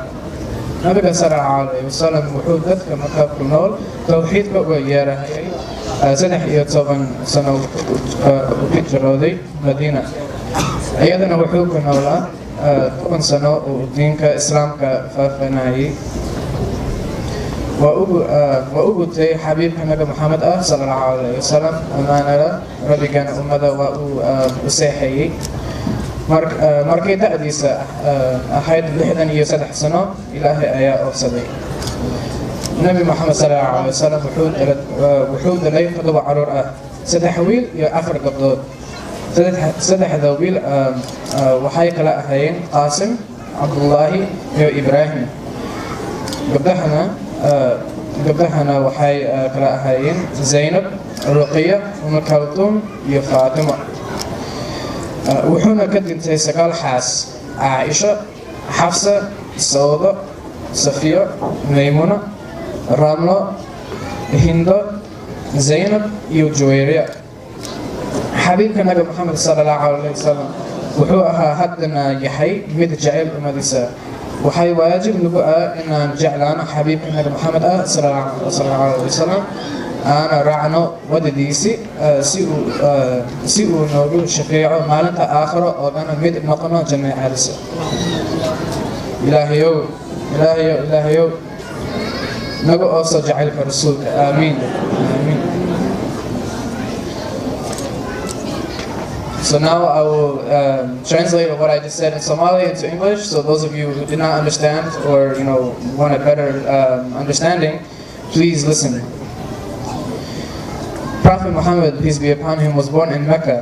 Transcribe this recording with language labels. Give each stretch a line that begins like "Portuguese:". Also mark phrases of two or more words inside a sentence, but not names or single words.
Somali: nabiga
Arabic: صلى الله عليه وسلم
Somali: wuxuu dadka Makka ku nool tawxiidka uga yeerayay 13 sano u hijrooday Madiina. iyadana wuxuu ku noolaa 10 sano oo diinka Islaamka faafinayay. waa u gudtay xabiibka Nabi Muhammad
Arabic: صلى الله عليه وسلم
Somali: amaanada rabbigana ummada waa u seexayay. markay da'diisa ahayd 63 sano Ilaahay ayaa oofsaday. Nabi Muhammad
Arabic: صلى الله عليه وسلم
Somali: wuxuu dhalay 7 caruur ah, 3 wiil iyo 4 gabdhood. saddexda wiil waxay kala ahaayeen Qaasim, Cabdullaahi iyo Ibraahim. gabdhahana waxay kala ahaayeen Zaynab, Ruqiya, Kaltuum iyo Faatima. wuxuuna ka dhintay 9 xaas: Caaisha, Xafsa, Sawda, Safiya, Maymuna, Ramlo, Hindo, Zaynab iyo Juwayriya. xabiibka Nabi Muhammad
Arabic: صلى الله عليه وسلم
Somali: wuxuu ahaa haddana yahay mid jecel ummadiisa. waxay waajib nagu inaan jeclaano xabiibka Nabi Muhammad
Arabic: صلى الله عليه وسلم,
Somali: aana raacno wadadiisi si uu noogu shaqeeyo maalinta aakhiro oo dhan mid noqono jannadiisa. ilaahayow naga ooso jacaylka rasuulka. aamiin.
English: So now I will translate what I just said in Somali into English. So those of you who did not understand or want a better understanding, please listen. Prophet Muhammad, peace be upon him, was born in Mecca.